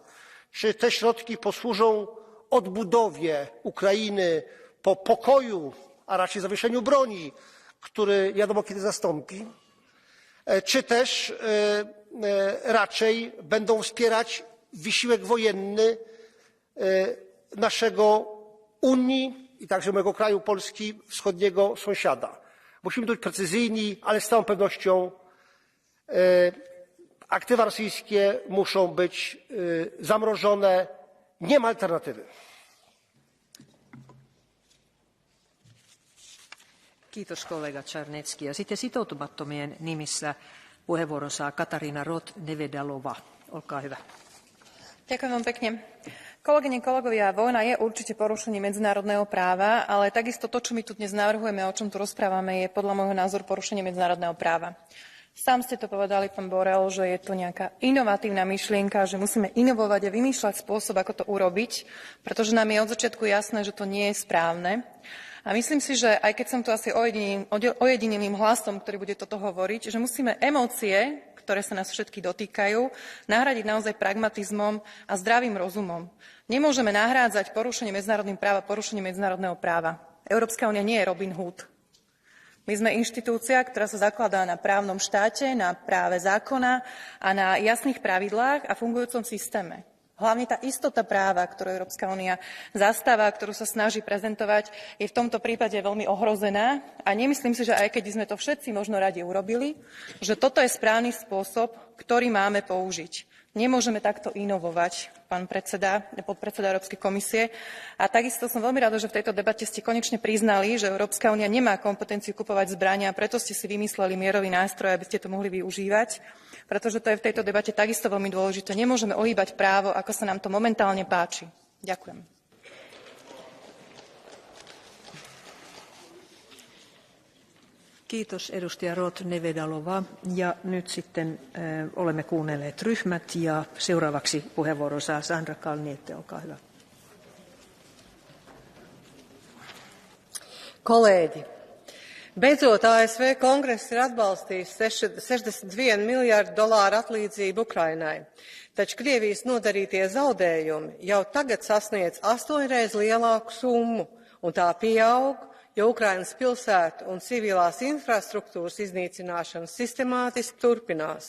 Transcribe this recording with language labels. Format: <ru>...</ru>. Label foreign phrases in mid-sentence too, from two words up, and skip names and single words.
<pl>Czy te środki posłużą odbudowie Ukrainy po pokoju, a raczej zawieszeniu broni, który nie wiadomo kiedy zastąpi, czy też raczej będą wspierać wysiłek wojenny naszego Unii i także mojego kraju Polski wschodniego sąsiada. Musimy być precyzyjni, ale z całą pewnością aktywa rosyjskie muszą być zamrożone. Nie ma alternatywy.</pl> <fi>Kiitos kollega Czarnecki. Ja sitten sitoutumattomien nimissä puheenvuoron saa Katarina Roth-Nevedalova. Olkaa hyvä.</fi> <sk>Ďakujem vám pekne. Kolegyne, kolegovia, vojna je určite porušenie medzinárodného práva, ale takisto to, čo my tu dnes navrhujeme, o čom tu rozprávame, je podľa môjho názoru porušenie medzinárodného práva. Sám ste to povedali, pán Borel, že je to nejaká inovatívna myšlienka, že musíme inovovať a vymýšľať spôsob, ako to urobiť, pretože nám je od začiatku jasné, že to nie je správne. A myslím si, že aj keď som tu asi ojedineným hlasom, ktorý bude toto hovoriť, že musíme emócie, ktoré sa nás všetky dotýkajú, nahradiť naozaj pragmatizmom a zdravým rozumom. Nemôžeme nahrádzať porušenie medzinárodného práva. Európska únia nie je Robin Hood. My sme inštitúcia, ktorá sa zakladá na právnom štáte, na práve zákona a na jasných pravidlách a fungujúcom systéme. Hlavne tá istota práva, ktorú Európska únia zastáva, ktorú sa snaží prezentovať, je v tomto prípade veľmi ohrozená a nemyslím si, že aj keď sme to všetci možno radi urobili, že toto je správny spôsob, ktorý máme použiť. Nemôžeme takto inovovať, pán podpredseda Európskej komisie. A takisto som veľmi rada, že v tejto debate ste konečne priznali, že Európska únia nemá kompetenciu kupovať zbrania, preto ste si vymysleli mierový nástroj, aby ste to mohli využívať. Pretože to je v tejto debate takisto veľmi dôležité. Nemôžeme ohýbať právo, ako sa nám to momentálne páči. Ďakujem.</sk> <fi>Kiitos edustaja Roth-Nevedalova. Ja nyt sitten olemme kuunnelleet ryhmät ja seuraavaksi puheenvuoron saa Sandra Kalniete, olkaa hyvä.</fi> <lv>Kolēģi, beidzot ASV kongress ir atbalstījis $61 miljārdu atlīdzību Ukrainai, taču Krievijas nodarītie zaudējumi jau tagad sasniedz 8 reizes lielāku summu, un tā pieaug, jo Ukrainas pilsētu un civilās infrastruktūras iznīcināšana sistemātiski turpinās.</lv>